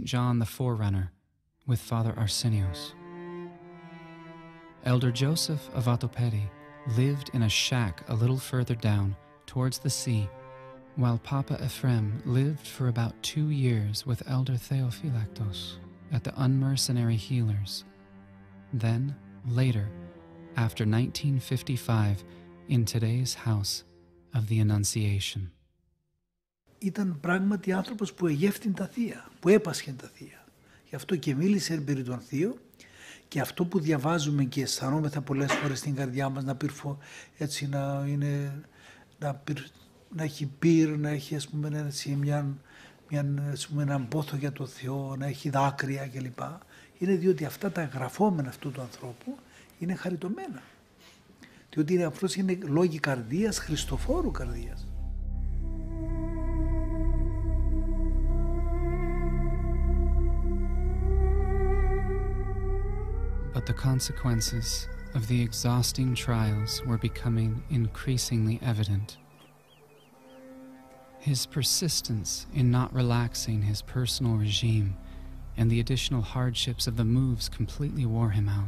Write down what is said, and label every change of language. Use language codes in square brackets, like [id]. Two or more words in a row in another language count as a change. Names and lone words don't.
[en] John the Forerunner with Father Arsenios. Elder Joseph of Vatopedi lived in a shack a little further down towards the sea, while Papa Ephraim lived for about 2 years with Elder Theophylactos at the Unmercenary Healers. Then, later, after 1955, in today's house of the Annunciation. [el] Ήταν πράγματι άνθρωπος που εγεύθυνε τα θεία, που έπασχε τα θεία. Γι' αυτό και μίλησε περί των θείων, και αυτό που διαβάζουμε και αισθανόμεθα πολλές φορές στην καρδιά μας, έτσι να έχει πυρ, να έχει ας πούμε, έτσι, έναν πόθο για το Θεό, να έχει δάκρυα κλπ. Είναι διότι αυτά τα γραφόμενα αυτού του ανθρώπου είναι χαριτωμένα. Διότι αυτός είναι λόγοι καρδίας, Χριστοφόρου καρδίας. [en] But the consequences of the exhausting trials were becoming increasingly evident. His persistence in not relaxing his personal regime and the additional hardships of the moves completely wore him out.